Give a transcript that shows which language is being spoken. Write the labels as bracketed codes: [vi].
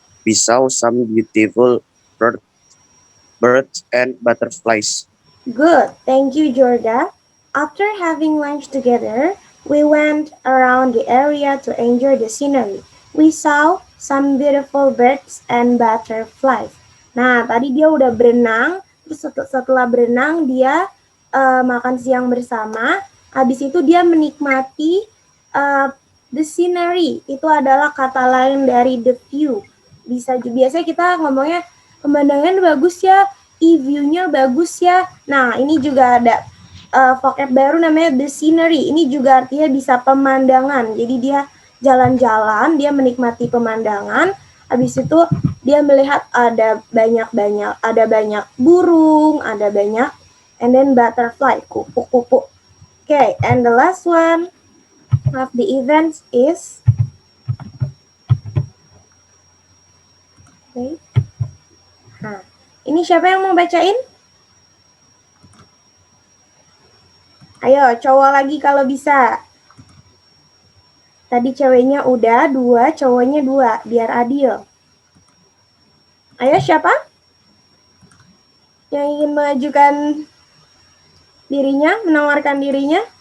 [en] We saw some beautiful birds and butterflies. Good, thank you, Jorga. After having lunch together, we went around the area to enjoy the scenery. We saw some beautiful birds and butterflies. [id] Nah, tadi dia udah berenang, terus setelah berenang dia makan siang bersama. Habis itu dia menikmati the scenery. Itu adalah kata lain dari the view. Biasanya kita ngomongnya pemandangan bagus ya, view-nya bagus ya. Nah, ini juga ada vocab baru namanya the scenery. Ini juga artinya bisa pemandangan. Jadi dia jalan-jalan, dia menikmati pemandangan. Habis itu dia melihat ada banyak burung, ada banyak, [en] and then butterfly, [id] kupu-kupu. [en] Okay, and the last one of the events is, okay. [id] Nah, ini siapa yang mau bacain? Ayo, cowok lagi kalau bisa. Tadi ceweknya udah 2, cowoknya 2, biar adil. Ayo, siapa yang ingin mengajukan dirinya, menawarkan dirinya?